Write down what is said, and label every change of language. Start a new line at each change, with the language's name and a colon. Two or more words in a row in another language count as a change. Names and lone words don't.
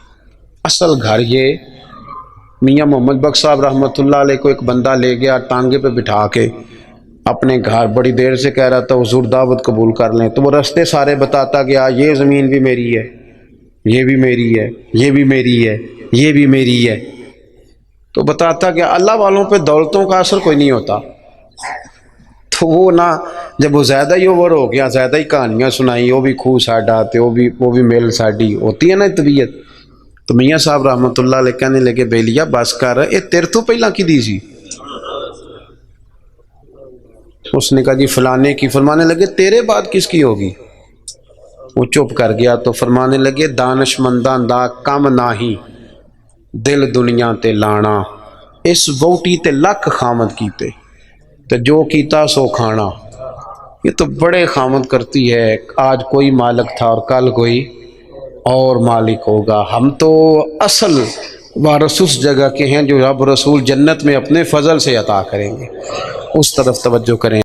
Urdu: اصل گھر یہ میاں محمد بخش صاحب رحمۃ اللہ علیہ کو ایک بندہ لے گیا ٹانگے پہ بٹھا کے اپنے گھر، بڑی دیر سے کہہ رہا تھا حضور دعوت قبول کر لیں، تو وہ رستے سارے بتاتا گیا یہ زمین بھی میری ہے، یہ بھی میری ہے، یہ بھی میری ہے، یہ بھی میری ہے، تو بتاتا گیا اللہ والوں پہ دولتوں کا اثر کوئی نہیں ہوتا۔ تو وہ نہ جب وہ زیادہ ہی اوور ہو گیا، زیادہ ہی کہانیاں سنائی، وہ بھی خوہ ساڈا تے وہ بھی میل ساڈی ہوتی ہے نا طبیعت، تو میاں صاحب رحمۃ اللہ علیہ کہنے لگے
Punjabi: بیلیا بس کر، اے تیرے تو پہلا کی دی سی؟
Urdu: اس نے کہا جی فلانے کی۔ فرمانے لگے تیرے بعد کس کی ہوگی؟ وہ چپ کر گیا تو فرمانے لگے
Punjabi: دانش منداں دا کم ناہی دل دنیا تے لانا، اس ووٹی تے لکھ خامد کیتے تو جو کیتا سو کھانا۔
Urdu: یہ تو بڑے خامد کرتی ہے، آج کوئی مالک تھا اور کل کوئی اور مالک ہوگا۔ ہم تو اصل وارث اس جگہ کے ہیں جو رب رسول جنت میں اپنے فضل سے عطا کریں گے، اس طرف توجہ کریں۔